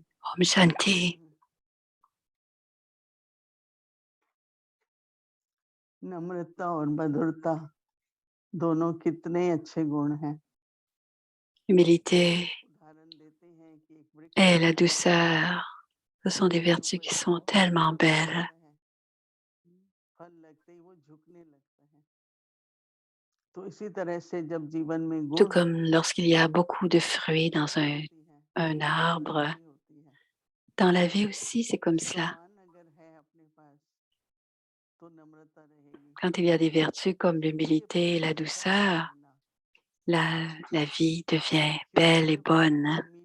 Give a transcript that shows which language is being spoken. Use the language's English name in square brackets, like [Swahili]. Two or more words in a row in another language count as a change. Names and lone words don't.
[Hindi] Om Shanti. नम्रता और मधुरता दोनों कितने अच्छे गुण हैं। [French] L'humilité et la douceur, ce sont des vertus qui sont tellement belles. [Hindi] फल लगते ही वो झुकने लगता है। तो इसी तरह से जब जीवन में [French] Tout [Hindi] गुण [French] comme lorsqu'il y a beaucoup de fruits dans un arbre, dans la vie aussi, c'est comme cela. Quand il y a des vertus comme l'humilité et la douceur, la vie devient belle et bonne.